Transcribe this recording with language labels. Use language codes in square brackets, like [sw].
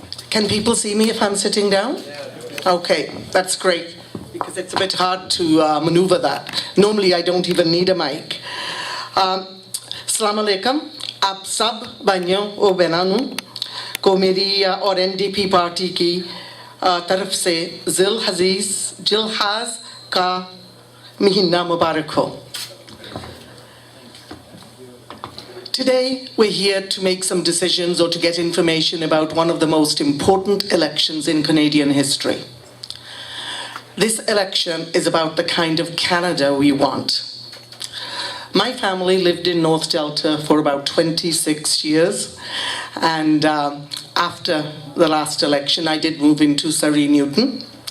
[en] Can people see me if I'm sitting down? Okay, that's great, because it's a bit hard to maneuver that. Normally, I don't even need a mic. [ar] Assalamu alaikum. [hi] आप सब भाइयों और बहनों को मेरी और NDP party की तरफ से जिलहज का महीना मुबारक हो. [en] Today, we're here to make some decisions or to get information about one of the most important elections in Canadian history. This election is about the kind of Canada we want. My family lived in North Delta for about 26 years, and after the last election, I did move into Surrey Newton.